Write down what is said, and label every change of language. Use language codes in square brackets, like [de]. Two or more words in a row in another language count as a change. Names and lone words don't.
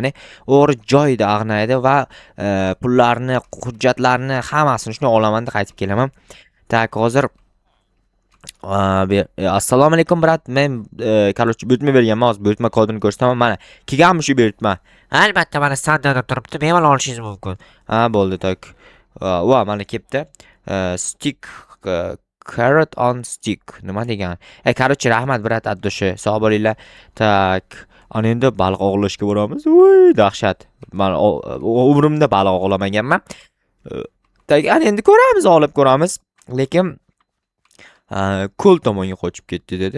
[uz] O'g'ri joyida ag'naydi va pullarni, hujjatlarni hammasini shuni olamanda qaytib kelaman. Tak, hozir assalomu alaykum brat. Men короче buyurtma berganman, hozir buyurtma kodini ko'rsataman. Mana kelganmi shu buyurtma? Albatta, mana standartda turibdi, bemalol olishingiz mumkin. Ha, bo'ldi, tak. Va mana kelibdi. [en] Stick carrot on stick. [uz] Nima degan? Короче, rahmat brat addoshi. Sog' bo'linglar. Tak. Ana endi baliq ovlashga boramiz. Voy, dahshat. Men umrimda baliq ovlamaganman. Tak, ana endi ko'ramiz, olib ko'ramiz. Lekin ko'l tomonga qochib ketdi dedi.